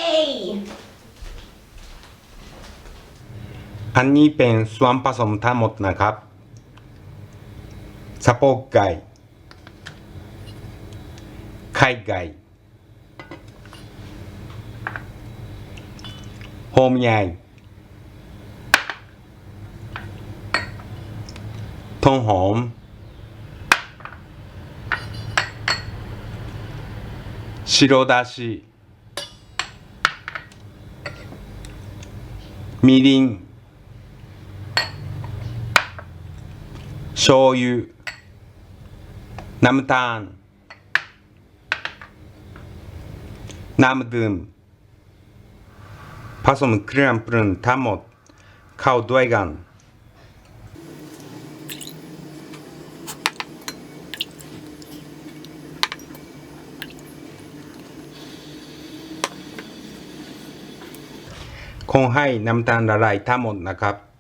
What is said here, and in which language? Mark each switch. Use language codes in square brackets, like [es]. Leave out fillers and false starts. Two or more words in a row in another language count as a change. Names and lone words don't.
[th] อันนี้เป็นส่วนผสมทั้งหมดนะครับสะโพกไก่ไข่ไก่ หอมใหญ่ต้นหอม白だし [ja] みりん醤油 [th] น้ำตาลน้ำดื่ม ผสมเครื่องปรุงทั้งหมดเข้าด้วยกันคงให้น้ำตาลละลายทั้งหมดนะครับ